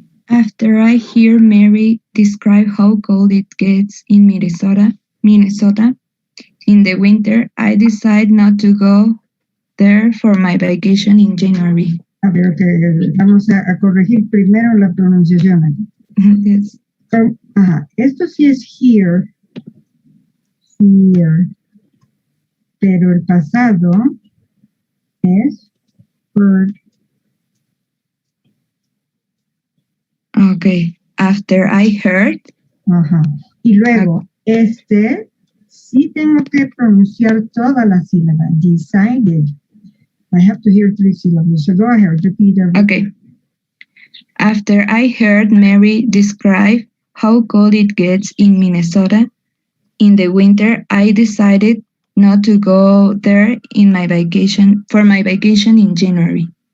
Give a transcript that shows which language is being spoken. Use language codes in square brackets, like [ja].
[en] After I hear Mary describe how cold it gets in Minnesota, in the winter, I decide not to go there for my vacation in January. [es] A ver, vamos a corregir primero la pronunciación aquí. [en] Yes. [es] Esto sí es here, pero el pasado es heard. [en] Okay, after I heard. [es] Y luego, sí tengo que pronunciar toda la sílaba. [en] Decided. I have to hear 3 syllables. So go ahead, repeat everything. Okay. After I heard Mary describe how cold it gets in Minnesota in the winter, I decided not to go there for my vacation in January.